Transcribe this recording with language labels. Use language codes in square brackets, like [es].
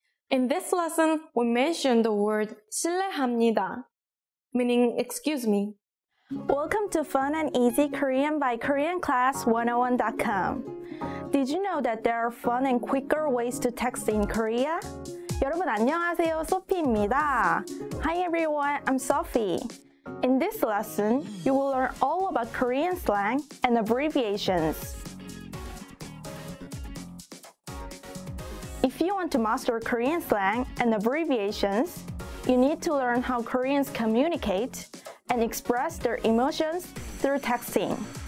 [en] In this lesson, we mentioned the word 실례합니다, meaning excuse me. Welcome to Fun and Easy Korean by KoreanClass101.com. Did you know that there are fun and quicker ways to text in Korea? [ko] 여러분 안녕하세요, 소피입니다. [en] Hi everyone, I'm Sophie. In this lesson, you will learn all about Korean slang and abbreviations. If you want to master Korean slang and abbreviations, you need to learn how Koreans communicate and express their emotions through texting.